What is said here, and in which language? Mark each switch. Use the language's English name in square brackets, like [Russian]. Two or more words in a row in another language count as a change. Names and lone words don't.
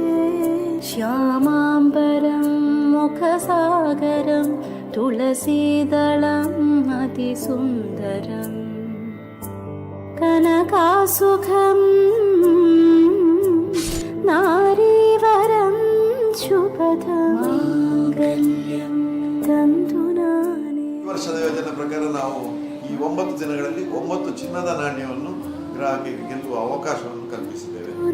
[Sanskrit] श्यामाम्बरं मुखसागरं तुलसीदलम् अतिसुन्दरम् कनकासुखम् नारीवरं शुभदमाङ्गल्यं तन्तुनाने. [Kannada] ಈ ವರ್ಷದ ಯೋಜನೆ ಪ್ರಕಾರ ನಾವು ಈ 9 ದಿನಗಳಲ್ಲಿ 9 ಚಿನ್ನದ ನಾಣ್ಯವನ್ನು ಗ್ರಾಹಕರಿಗೆ ಗೆಲ್ಲುವ ಅವಕಾಶವನ್ನು ಕಲ್ಪಿಸಿದ್ದೇವೆ.